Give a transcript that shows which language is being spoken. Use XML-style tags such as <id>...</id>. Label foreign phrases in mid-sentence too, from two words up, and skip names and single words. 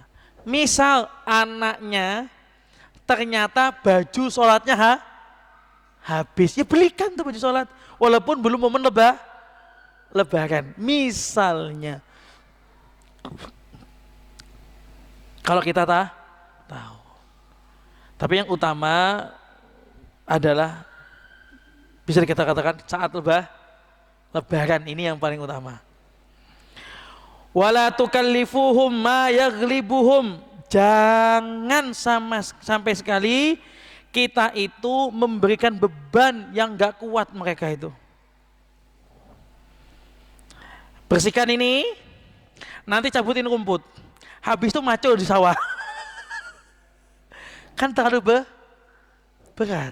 <id>Misal anaknya ternyata baju sholatnya habis, ya belikan tuh baju sholat walaupun belum momen lebaran misalnya. Kalau kita tahu. Tapi yang utama adalah bisa kita katakan saat lebaran ini yang paling utama.</id> <ar>ولا تكلفوهم ما يغلبهم.</ar> <id>Jangan sampai sekali kita itu memberikan beban yang gak kuat mereka itu. Bersihkan ini, nanti cabutin rumput. Habis itu maco di sawah. Kan terlalu berat.</id>